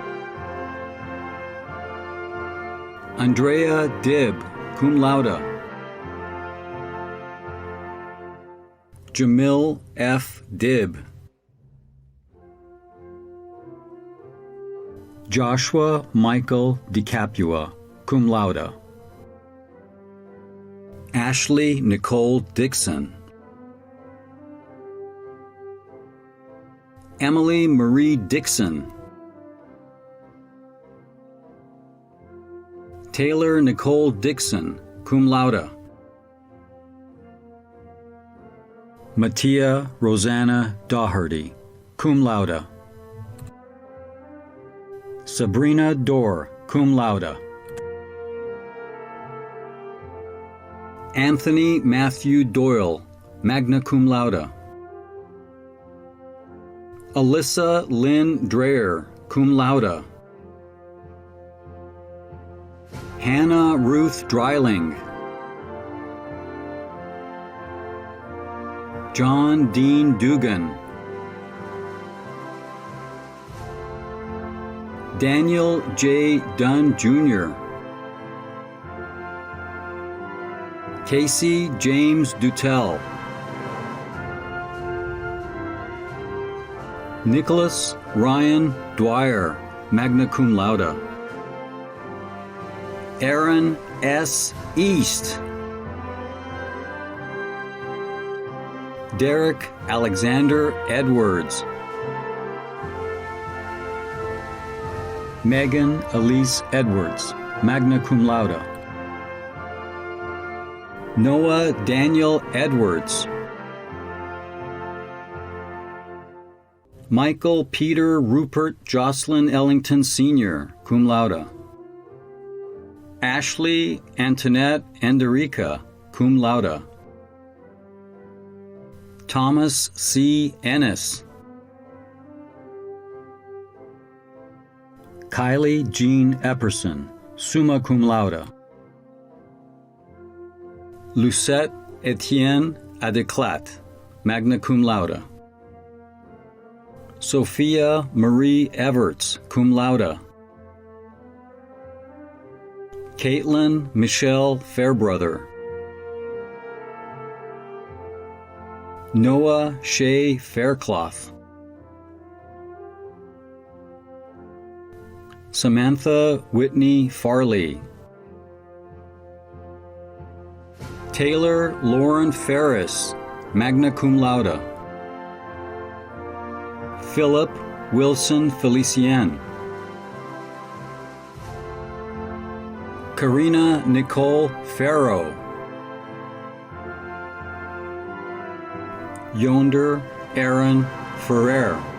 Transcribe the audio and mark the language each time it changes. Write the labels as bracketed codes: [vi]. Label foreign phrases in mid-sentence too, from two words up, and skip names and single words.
[en] Andrea Dibb, [la] cum laude. [en] Jamil F. Dibb. Joshua Michael DiCapua, [la] cum laude. [en] Ashley Nicole Dixon. Emily Marie Dixon. Taylor Nicole Dixon, [la] cum laude. [en] Mattia Rosanna Daugherty, [la] cum laude. [en] Sabrina Dorr, [la] cum laude. [en] Anthony Matthew Doyle, [la] magna cum laude. [en] Alyssa Lynn Dreher, [la] cum laude. [en] Hannah Ruth Dreiling. John Dean Dugan. Daniel J. Dunn, Jr. Casey James Dutel. Nicholas Ryan Dwyer, [la] magna cum laude. [en] Aaron S. East. Derek Alexander Edwards. Megan Elise Edwards, [la] magna cum laude. [en] Noah Daniel Edwards. Michael Peter Rupert Jocelyn Ellington Sr., [la] cum laude. [en] Ashley Antoinette Enderica, [la] cum laude. [en] Thomas C. Ennis. Kylie Jean Epperson, [la] summa cum laude. [en] Lucette Etienne Adeclat, [la] magna cum laude. [en] Sophia Marie Everts, [la] cum laude. [en] Caitlin Michelle Fairbrother. Noah Shea Faircloth. Samantha Whitney Farley. Taylor Lauren Ferris, [la] magna cum laude. [en] Philip Wilson Felicien. Karina Nicole Farrow. Yonder Aaron Ferrer.